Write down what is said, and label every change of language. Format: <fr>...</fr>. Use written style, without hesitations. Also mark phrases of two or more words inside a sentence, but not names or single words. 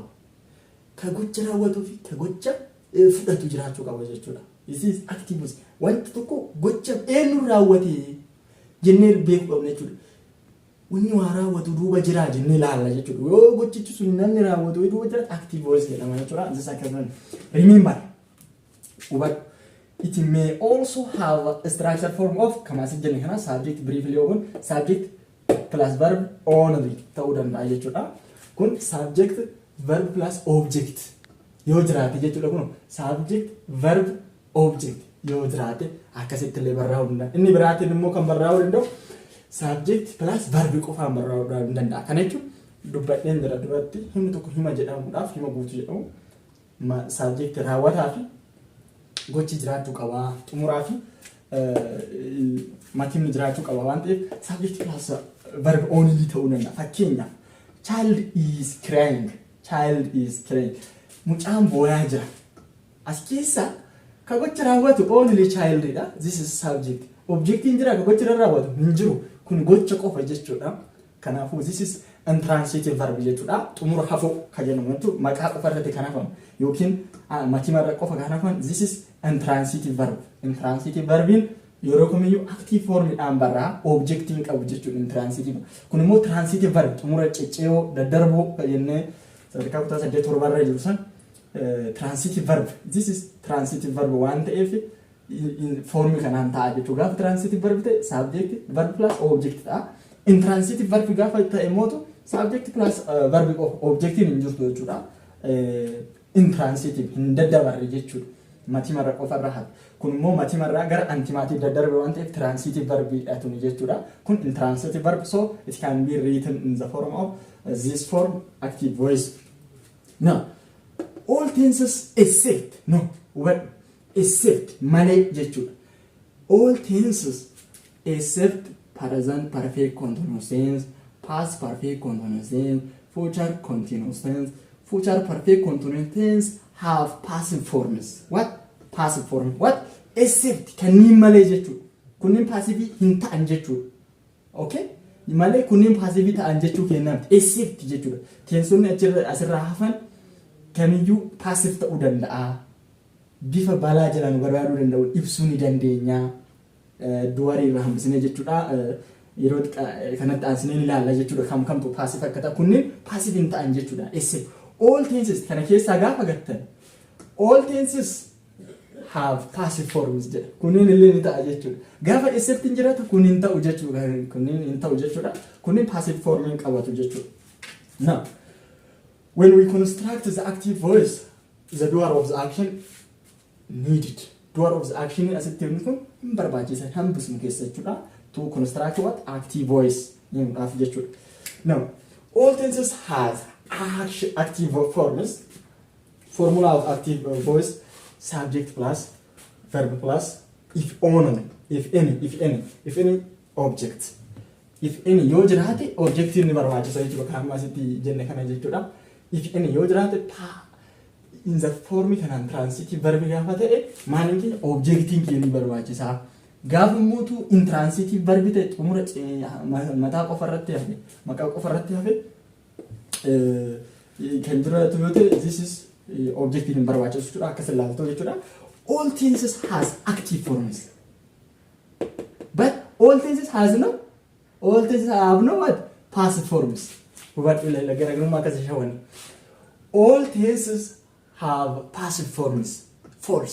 <om>Ka gocha raawwatu fi ka gocha fudhatu jiraachuu qaba jechuudha.</om> <en>This is active voice.</en> <om>Wanti tokko gocha eenyu raawwate jennee beekuu qabna jechuudha. Wanni waa raawwatu duuba jira jennee ilaalla jechuudha. Yoo gochichi sun namni raawwatu duuba jira</om> <en>active voice</en> <om>jedhama jechuudha.</om> <en>This is remember. But it may also have a structure form of subject briefly open subject plus verb only</en> <om>ta'uu danda'a jechuudha. Kun</om> <en>subject verb plus object</en> <om>yoo jiraate jechuudha. Kun</om> <en>subject verb object</en> <om>yoo jiraate akkasitti illee barraa'uu danda'a. Inni biraatiin immoo kan barraa'uu danda'u</om> <en>subject plus verb</en> <om>qofaan barraa'uu danda'a. Kana jechuun dubbadheen jira duratti himni tokko hima jedhamuudhaaf hima guutuu jedhamu subject raawwataa fi gochi jiraachuu qaba. Xumuraa fi matimni jiraachuu qaba waan ta'eef</om> <en>subject plus verb only</en> <om>ta'uu danda'a.</om> <en>Fakkeenyaaf child is crying. Child is crying.</en> <om>Mucaan boo'aa jira. As keessa ka gocha raawwatu</om> <en>only child</en> <om>dha.</om> <en>This is subject.</en> <om>Objectiin jira ka gocha raawwatu hin jiru. Kun gocha qofa jechuudha. Kanaafuu</om> <en>this is intransitive verb</en> <om>jechuudha. Xumura hafuu ka jennamu jechuudha. Maqaa qofa irratti kan hafamu yookiin matima irra qofa kan hafamu</om> <en>this is intransitive verb. Intransitive verbiin</en> <om>yeroo kamiyyuu</om> <en>active form</en> <om>dhaan barraa objectiin qabu jechuudha. Intransitive. Kun immoo</om> <en>transitive verb</en> <om>xumura ceccee daddarboo jennee sadarkaa kutaa 8 barra jiru san</om> <en>transitive verb. This is transitive verb</en> <om>waan ta'eef form kanaan ta'a jechuudha. Gaafa</om> <en>transitive verb</en> <om>ta'e</om> <en>subject verb plus object</en> <om>ta'a.</om> <en>Intransitive verb</en> <om>gaafa ta'e immoo</om> <en>subject plus verb</en> <om>objectiin hin jirtu jechuudha. Intransitive hin daddabarre jechuudha. Matima irra qofa irra hafe. Kun immoo matima irraa gara antimaatiif daddarbe waan ta'eef</om> <en>transitive verb</en> <om>jedhatu jechuudha.</om> <en>Kun intransitive verb so it can be written in the form of this form active voice. Now, all tenses except</en> <om>malee jechuudha.</om> <en>All tenses except present perfect continuous tense, past perfect continuous tense, future continuous tense, future perfect continuous tense have passive forms. What? Passive form. What? Except</en> <om>kanneen malee jechuudha. Kunniin passive hin ta'an jechuudha.</om> <en>Okay?</en> <om>malee kunniin passive ta'an jechuu kennaan except jechuudha. Teessumni asirraa hafan kamiyyuu passive ta'uu danda'a. Bifa balaa jedhan barbaaduu danda'u ibsuu ni dandeenya. Duwarii irraa hambisnee jechuudha. Yeroo kanatti aansinee ilaalla jechuudha. Kamtu passive akka ta'u kunniin passive hin ta'an jechuudha.</om> <en>Except all tenses</en> <om>kana keessaa gaafa gattan</om> <en>all tenses have passive forms jedha.</en> <om>Kunniin illee ni ta'a jechuudha. Gaafa except hin jiraatu kunniin ta'u jechuudha. Kunniin hin ta'u jechuudha. Kunniin</om> <en>passive form</en> <om>hin qabatu jechuudha.</om> <en>Now, when we construct the active voice, the doer of the action needed. Doer of the action</en> <om>asitti hin kun hin barbaachisan hambisnu keessa jechuudha.</om> <en>To construct what? Active voice.</en> <om>Af jechuudha.</om> <en>Now, all tenses have active forms. Formula of active voice: subject plus verb plus if only, if any object. If any</en> <om>yoo jiraate objective ni barbaachisa jechuudha. Kan asitti jenne kana jechuudha.</om> <en>If any</en> <om>yoo jiraate</om> <en>in the form</en> <om>kanaan</om> <en>transitive verb</en> <om>gaafa ta'e maalinki objective ni barbaachisa. Gaafa muutu</om> <en>intransitive verb</en> <om>ta'e xumura mataa qofa irratti hafe maqaa qofa irratti hafe kan jiraatu yoo ta'e</om> <en>this is objective</en> <om>in barbaachisu jechuudha. Akkas ilaaltoo jechuudha.</om> <en>All tenses has active forms, but all tenses have no what? Passive forms. All tenses have passive forms. False.</en>